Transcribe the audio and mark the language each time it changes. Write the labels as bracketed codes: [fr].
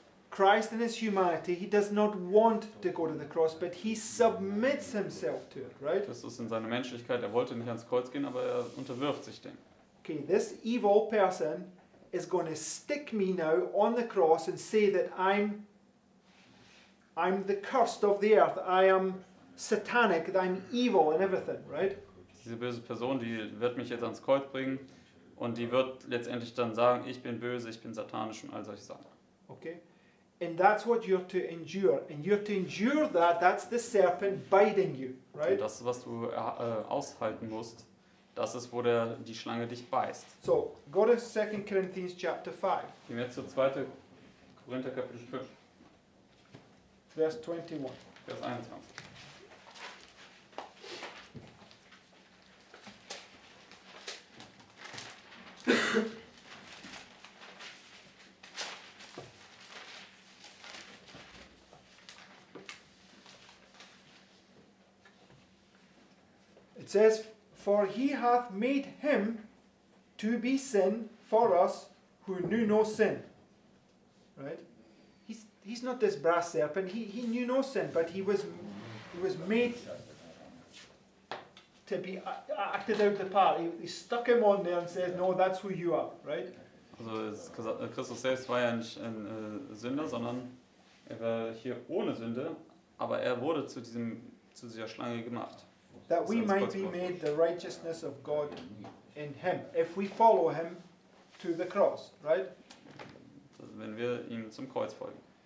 [en] Christ in his humanity, he does not want to go to the cross, but he submits himself to it, right? [de] Christus in seiner Menschlichkeit, er wollte nicht ans Kreuz gehen, aber er unterwirft sich dem. [en] Okay, this evil person is going to stick me now on the cross and say that I'm the cursed of the earth. I am satanic, that I'm evil and everything, right? [de] Diese böse Person, die wird mich jetzt ans Kreuz bringen und die wird letztendlich dann sagen, ich bin böse, ich bin satanisch und all solche Sachen. Okay? [en] And that's what you're to endure. And you're to endure that, that's the serpent biting you, right? [de] Und das, was du aushalten musst, das ist, wo die Schlange dich beißt. [en] So, go to 2 Corinthians chapter 5, [de] Gehen wir jetzt zu 2. Korinther Kapitel 5, [en] verse 21. [de] Vers 21. [en] It says, "For he hath made him to be sin for us who knew no sin." Right? He's not this brass serpent. He knew no sin, but he was made to be acted out the part. He stuck him on there and says, "No, that's who you are." Right? [de] Also Christus selbst war ja nicht ein Sünder, sondern er war hier ohne Sünde, aber er wurde zu dieser Schlange gemacht. [en] That we might be made the righteousness of God in him, if we follow him to the cross, right? [de] Also wenn wir ihm zum Kreuz folgen.